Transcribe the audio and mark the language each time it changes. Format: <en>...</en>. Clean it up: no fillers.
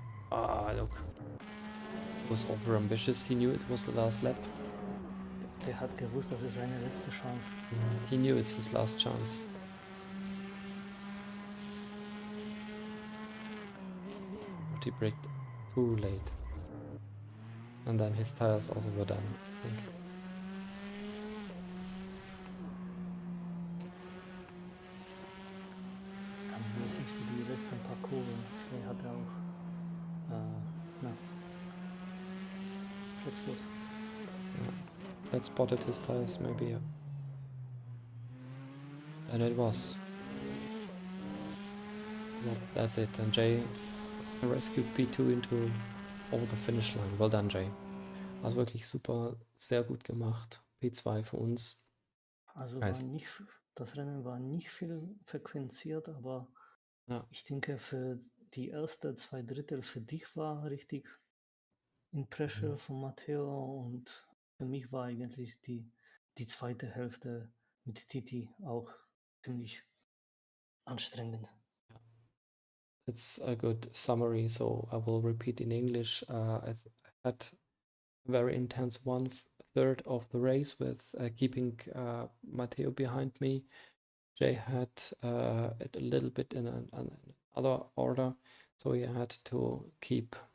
<en>Ah, look. It was over ambitious. He knew it was the last lap.</en> <de>Der hat gewusst, das ist seine letzte Chance.</de> <en>He knew it's his last chance. But he braked too late. And then his tires also were done, I think.</en> <de>Mäßig für die letzten paar Kurven. Vielleicht hat er auch.</de> <en>That's good. Yeah. That spotted his tires, maybe. Yeah. And it was. Well, that's it. And Jay rescued P2 into over the finish line. Well done, Jay.</en> <de>Also wirklich super, sehr gut gemacht. P2 für uns. Also</de> <en>Nice.</en> <de>das Rennen war nicht viel frequenziert, aber ja. Ich denke, für die erste 2/3 für dich war richtig in Pressure von Matteo, und für mich war eigentlich die zweite Hälfte mit Titi auch ziemlich anstrengend.</de> <en>It's a good summary, so I will repeat in English. I had a very intense 1/3 of the race with keeping Matteo behind me. Jay had it a little bit in another order, so he had to keep</en>